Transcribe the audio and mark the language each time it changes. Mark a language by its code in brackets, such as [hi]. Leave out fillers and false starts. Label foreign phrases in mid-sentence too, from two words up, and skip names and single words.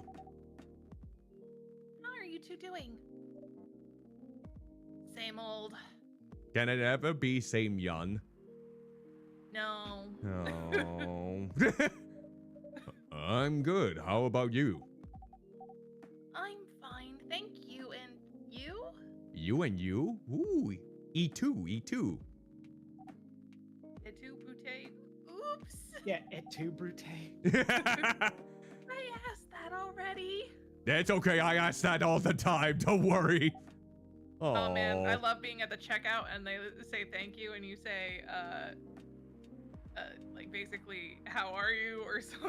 [en] How are you two doing? Same old. Can it ever be same young? No. Oh. I'm good. How about you? I'm fine, thank you. And you? You and you? Ooh, E2, E2. [la] Et tu, [en] Brute? Oops. Yeah, [la] et tu, Brute. [en] I asked that already. That's okay. I ask that all the time. Don't worry. Oh man, I love being at the checkout and they say thank you and you say, like basically, how are you or something.